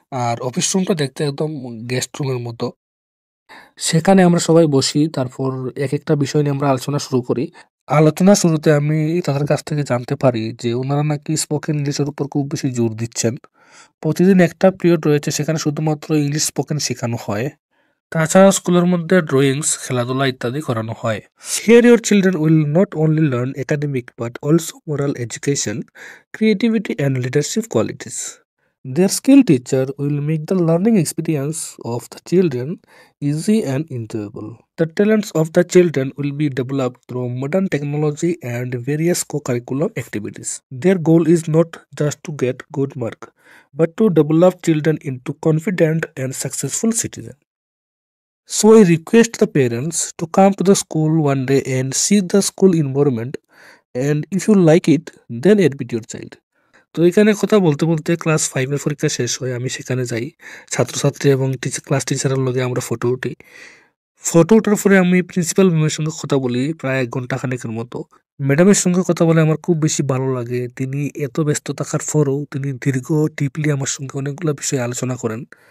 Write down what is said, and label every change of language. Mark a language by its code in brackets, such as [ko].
[bn] আর office রুমটা দেখতে একদম গেস্ট রুমের মতো। সেখানে আমরা সবাই বসি, তারপর একেকটা বিষয় নিয়ে আমরা আলোচনা শুরু করি। আলোচনা শুরুতে আমি তাদের কাছ থেকে জানতে পারি যে উনারা নাকি স্পোকেন ইংলিশের উপর খুব বেশি জোর দিচ্ছেন। প্রতিদিন একটা পিরিয়ড রয়েছে সেখানে শুধুমাত্র ইংলিশ স্পোকেন শেখানো হয়। তাছাড়া স্কুলের মধ্যে ড্রয়িংস, খেলাধুলা ইত্যাদি করানো হয়। [en] Here your children will not only learn academic but also moral education, creativity and leadership qualities. Their skill teacher will make the learning experience of the children easy and enjoyable. The talents of the children will be developed through modern technology and various co-curricular activities. Their goal is not just to get good mark, but to develop children into confident and successful citizens. So I request the parents to come to the school one day and see the school environment, and if you like it, then admit your child. [bn] তো এখানে কথা বলতে বলতে class 5 এর পরীক্ষা শেষ হয়, আমি সেখানে যাই। ছাত্রছাত্রী এবং ক্লাস টিচারের লগে আমরা ফটো উঠি। ফটো ওঠার পরে আমি প্রিন্সিপাল ম্যামের সঙ্গে কথা বলি প্রায় 1 ঘন্টা খানেকের মতো। ম্যাডামের সঙ্গে কথা বলে আমার খুব বেশি ভালো লাগে, তিনি এত ব্যস্ত থাকার পরেও তিনি দীর্ঘ ডিপলি আমার সঙ্গে অনেকগুলো বিষয়ে আলোচনা করেন।